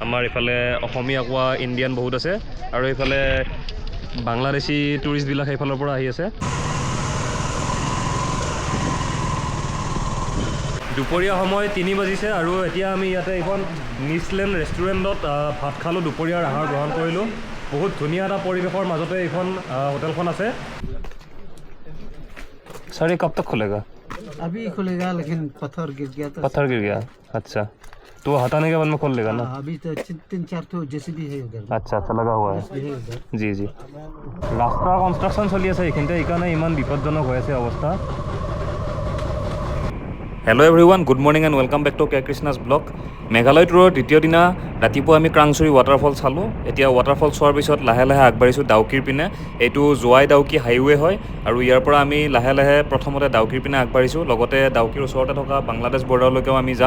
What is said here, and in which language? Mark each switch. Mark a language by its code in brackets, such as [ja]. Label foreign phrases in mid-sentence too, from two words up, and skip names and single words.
[as] আমাৰ ইফালে অসমীয়া কোৱা ইণ্ডিয়ান বহুত আছে আৰু এইফালে বাংলাদেশী টুৰিষ্টবিলাক সেইফালৰ পৰা আহি আছে। দুপৰীয়া সময় 3 বাজিছে আৰু এতিয়া আমি ইয়াতে এখন নিউজিলেণ্ড ৰেষ্টুৰেণ্টত ভাত খালোঁ, দুপৰীয়াৰ আহাৰ গ্ৰহণ কৰিলোঁ। বহুত ধুনীয়া এটা পৰিৱেশৰ মাজতে এইখন হোটেলখন আছে। [hi] सर ये कब तक खुलेगा? अभी खुलेगा लेकिन पत्थर गिर गया तो पत्थर गिर गया, अच्छा तो हटाने के बाद में खोल लेगा ना? अभी तो 3-4 तो जेसीबी है उधर। अच्छा अच्छा लगा हुआ है जी जी। [as] ৰাস্তা কনষ্ট্ৰাকচন চলি আছে এইখিনিতে, এইকাৰণে ইমান বিপদজনক হৈ আছে অৱস্থা। [en] Hello everyone, good morning and welcome back to K Krishna's blog. [as] মেঘালয় টুৰৰ দ্বিতীয় দিনা ৰাতিপুৱা আমি ক্ৰাংচুৰি ৱাটাৰফল চালোঁ। এতিয়া ৱাটাৰফল চোৱাৰ পিছত লাহে লাহে আগবাঢ়িছোঁ ডাউকিৰ পিনে। এইটো জোৱাই ডাউকি হাইৱে হয় আৰু ইয়াৰ পৰা আমি লাহে লাহে প্ৰথমতে ডাউকিৰ পিনে আগবাঢ়িছোঁ, লগতে ডাউকিৰ ওচৰতে থকা বাংলাদেশ বৰ্ডাৰলৈকেও আমি যাম।